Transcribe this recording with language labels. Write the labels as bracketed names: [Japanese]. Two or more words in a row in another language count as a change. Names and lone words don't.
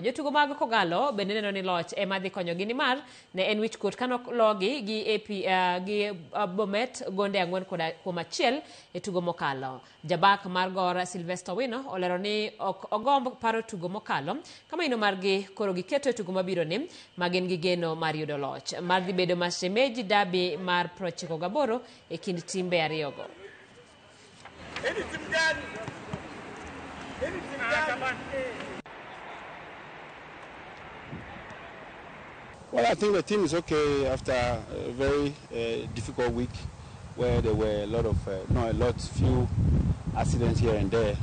[Luo (Kenya and Tanzania)] Jotugo mag Kogalo bende neno ni loch ema dhi konyogi ni mar ne en wichkuot kano logi gi Bomet gonde 4-1 e tugo mokalo. Jabak mar Gor Sylvester Wino olero ni ok ogomb paro tugo mokalo kama ino margi koro giketo e tugo mabiro ni magin gi geno mar yudo loch. Mar dhi bedo mashemeji dabi mar 98 e kind timbe ariyogo. [English] Well, I think the team is okay after a very difficult week where there were few accidents here and there.